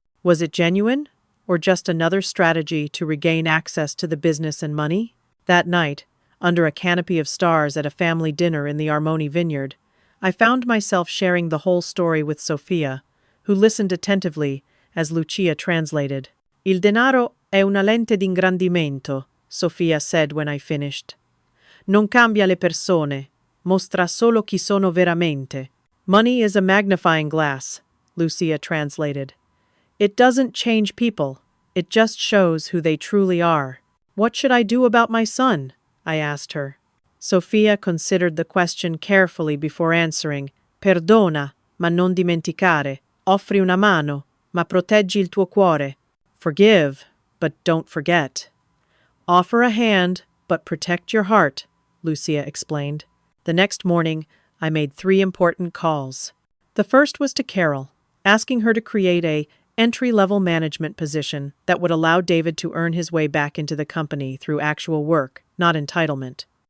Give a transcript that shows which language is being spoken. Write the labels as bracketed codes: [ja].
[en] Was it genuine, or just another strategy to regain access to the business and money? That night, under a canopy of stars at a family dinner in the Armoni vineyard, I found myself sharing the whole story with Sofia, who listened attentively as Lucia translated. [it] "Il denaro è una lente d'ingrandimento," Sofia said when I finished. "Non cambia le persone, mostra solo chi sono veramente." [en] "Money is a magnifying glass," Lucia translated. "It doesn't change people, it just shows who they truly are." "What should I do about my son?" I asked her. Sofia considered the question carefully before answering. [it] "Perdona, ma non dimenticare. Offri una mano, ma proteggi il tuo cuore." [en] Forgive, but don't forget. Offer a hand, but protect your heart, Lucia explained. The next morning, I made 3 important calls. The first was to Carol, asking her to create a entry-level management position that would allow David to earn his way back into the company through actual work, not entitlement.